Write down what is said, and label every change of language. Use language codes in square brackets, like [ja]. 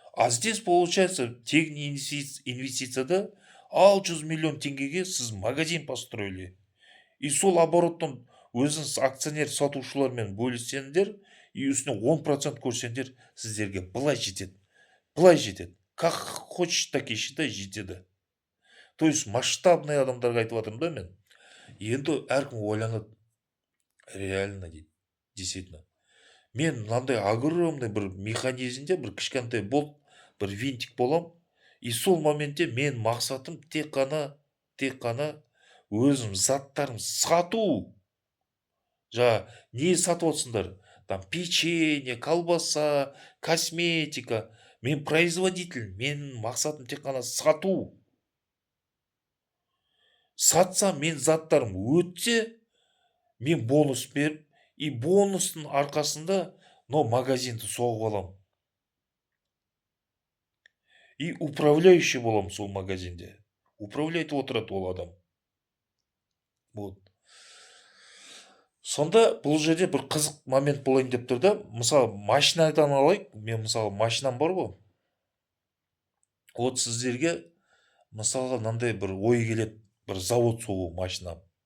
[ru] А здесь получается [kk] тегін инвестицияда 600 миллион теңгеге сіз магазин [ru] построили. [kk] И сол обороттан өзіңіз акционер сатушылармен бөліссеңдер, и үстіне 10% көрсеңдер, сіздерге былай жетеді. [ru] Как хочешь, так и считай, жетеді. [kk] То есть масштабный адамдарға айтып жатырмын да мен. Енді әркім ойланады. Реально дейді. [ru] Действительно. [kk] Мен мынандай огромный бір механизмде бір кішкентай болт, бір винтик болам. И сол моментте мен мақсатым тек қана өзім заттарым сату. Не сатып отсыңдар? Там печенье, колбаса, косметика. Мен производитель. Мен мақсатым тек қана сату. Сатсам мен заттарым өтсе, мен бонус беріп, и бонустың арқасында магазинді соғып алам. И управляющий болам сол магазинде. Управляйтып отырады ол адам. Вот. Сонда бұл жерде бір қызық момент болайын деп тұр да. Мысалы, машинадан алайық. Мен мысалы машинам бар ғой. Вот сіздерге мысалға мынандай бір ой келеді, бір завод соғу машинам.